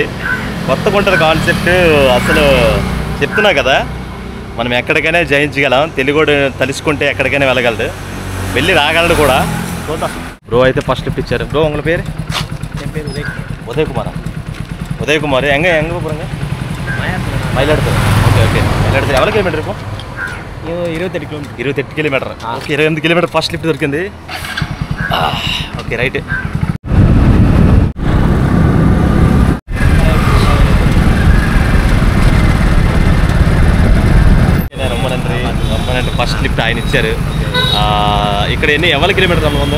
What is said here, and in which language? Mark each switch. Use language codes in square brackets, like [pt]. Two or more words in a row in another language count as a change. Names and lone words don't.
[te] కొత్తగా ఉంటుంది కాన్సెప్ట్. అసలు చెప్తున్నా కదా, మనం ఎక్కడికైనా జయించగలం. తెలుగుడు తలుచుకుంటే ఎక్కడికైనా వెళ్ళగలడు, వెళ్ళి రాగలడు కూడా. చూద్దాం. బ్రో అయితే [en] first lift [te] ఇచ్చారు. బ్రో [ta] உங்க பேரு? [te] ఉదయ్ కుమారా? ఉదయ్ కుమార్. [ta] எங்கே போகிறீங்க? மயிலாடுதுறை. [en] okay okay. [ta] மயிலாடுதுறை எவ்வளோ కిలోమీటర్? இப்போ 28 km. 28 km. [te] ఓకే, 28 km [en] first lift [te] దొరికింది. [en] okay right. [te] రమ్మనండి. [en] first lift [te] ఆయన ఇచ్చారు. ఇక్కడ ఎన్ని ఎవరి కిలోమీటర్ ఉందో?